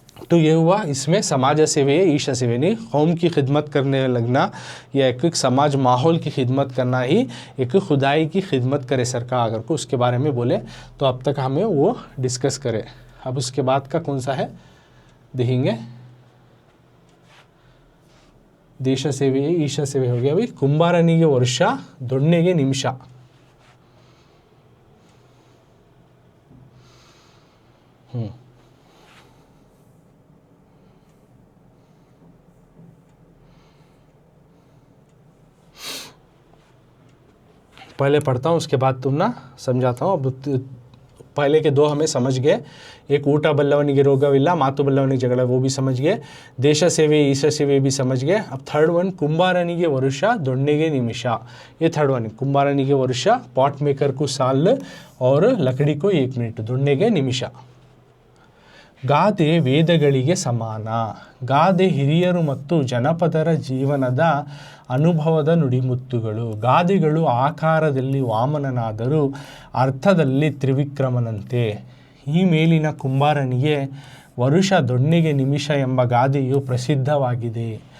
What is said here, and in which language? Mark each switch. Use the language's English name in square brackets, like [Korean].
[Hindi] तो ये हुआ, इसमें समाज सेवे, ईशा सेवे नहीं, कौम की खिदमत करने लगना या एक समाज माहौल की खिदमत करना ही एक खुदाई की खिदमत करे सरकार अगर को, उसके बारे में बोले। तो अब तक हमें वो डिस्कस करें। अब उसके बाद का कौन सा है देखेंगे, [Kannada] ದೇಶ ಸೇವೆ, ಈಶಾ ಸೇವೆ [Hindi] हो गया। [Kannada] अभी ಕುಂಬಾರನಿಗೆ ವರ್ಷ, ದೊಣ್ಣೆಗೆ ನಿಮಿಷ। [Hindi] पहले पढ़ता हूँ, उसके बाद तुम ना समझाता हूँ। अब पहले के दो हमें समझ गए, एक [Kannada] ಊಟ ಬಲ್ಲವನಿಗೆ ರೋಗವಿಲ್ಲ, ಮಾತು ಬಲ್ಲವನಿಗೆ ಜಗಳ, [Hindi] वो भी समझ गए। [Kannada] ದೇಶ ಸೇವೆ, [Hindi] ईशा सेवे भी समझ गए। अब थर्ड वन, [Kannada] कुंभारनिಗೆ ವರುಷ, ದೊಣ್ಣೆಗೆ निमिष, [Hindi] ये थर्ड वन। [Kannada] कुंभारनिಗೆ ವರುಷ, [Hindi] पॉट मेकर को साल और लकड़ी को 1 मिनट, [Kannada] ದೊಣ್ಣೆಗೆ निमिष। ಗಾದೆ ವೇದಗಳಿಗೆ ಸಮಾನ, ಗಾದೆ ಹಿರಿಯರು ಮತ್ತು ಜನಪದರ ಜೀವನದ ಅನುಭವದ ನುಡಿಮುತ್ತುಗಳು। ಗಾದೆಗಳು ಆಕಾರದಲ್ಲಿ ವಾಮನನಾದರೂ ಅರ್ಥದಲ್ಲಿ ತ್ರಿವಿಕ್ರಮನಂತೆ। ಈ ಮೇಲಿನ ಕುಂಬಾರನಿಗೆ ವರುಷ, ದೊಣ್ಣೆಗೆ ನಿಮಿಷ ಎಂಬ ಗಾದೆಯು ಪ್ರಸಿದ್ಧವಾಗಿದೆ।